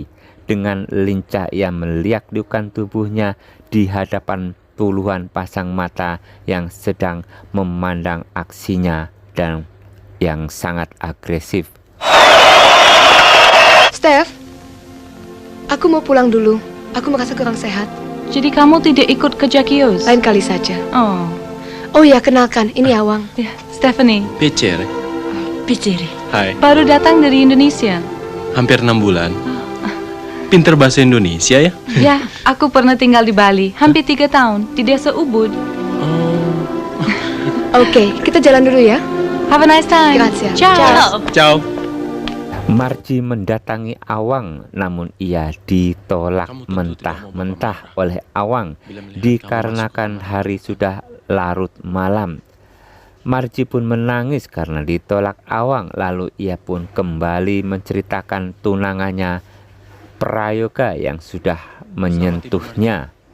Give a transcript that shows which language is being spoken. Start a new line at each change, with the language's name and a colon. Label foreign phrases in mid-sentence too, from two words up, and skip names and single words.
Indonesian: Dengan lincah ia meliak-liukkan tubuhnya di hadapan puluhan pasang mata yang sedang memandang aksinya dan yang sangat agresif. Steph, aku mau pulang dulu. Aku merasa kurang sehat. Jadi kamu tidak ikut ke Jackios? Lain kali saja. Oh, Oh ya, kenalkan, ini Awang. ya, Stephanie. Piacere. Piacere. Hai, Baru datang dari Indonesia. hampir 6 bulan. Pinter bahasa Indonesia ya? Ya, aku pernah tinggal di Bali hampir 3 tahun di desa Ubud. Oke, kita jalan dulu ya.
English: Have a nice time.
Indonesian: Grazie. Ciao. Ciao. Marji mendatangi Awang, namun ia ditolak Kamu tentu mentah-mentah oleh Awang dikarenakan hari sudah larut malam. Marji pun menangis karena ditolak Awang. Lalu ia pun kembali menceritakan tunangannya Prayoga yang sudah menyentuhnya.